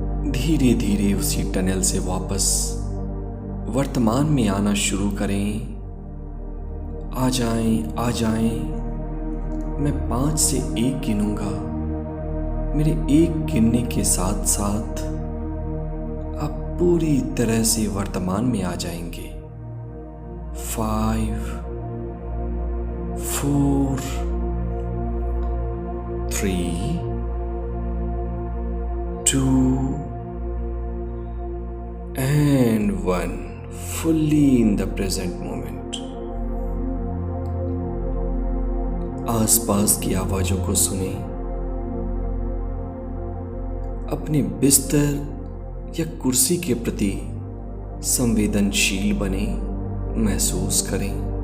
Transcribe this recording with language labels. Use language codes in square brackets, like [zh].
[hi] धीरे धीरे उसी टनल से वापस वर्तमान में आना शुरू करें। आ जाएं। मैं 5 से 1 गिनूंगा। मेरे 1 गिनने के साथ साथ आप पूरी तरह से वर्तमान में आ जाएंगे। [en] 5 4 3 2 and 1 fully in the present moment। [hi] आसपास की आवाजों को सुने, अपने बिस्तर या कुर्सी के प्रति संवेदनशील बने, महसूस करें।